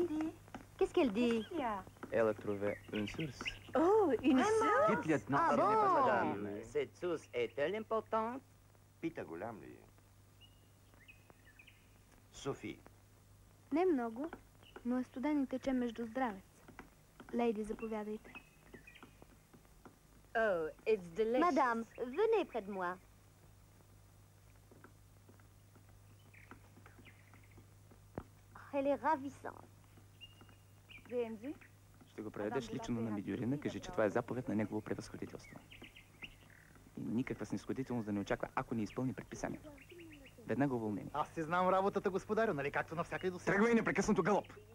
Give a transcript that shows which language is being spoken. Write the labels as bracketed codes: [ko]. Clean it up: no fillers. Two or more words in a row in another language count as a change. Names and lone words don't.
[fr] Qu'est-ce qu'elle dit? Elle a trouvé une source. Oh, une source? Dites, lieutenant, Ah ce n'est pas bon? madame. Cette source est-elle importante? [bg] Пита голям ли е? Софи. Не много, но е студен и тече между здравец. Лейди, заповядайте. [en] Oh, it's delicious. [fr] Madame, venez près de moi. Elle est ravissante. [bg] Гензи? Ще го предадеш лично на Мидюрина, кажи, че това е заповед на негово превъзходителство. И никаква снисходителност да не очаква, ако не изпълни предписанието. Веднага уволнение. Аз си знам работата, господарю, нали както навсякъде до сега. Тръгвай непрекъснато галоп!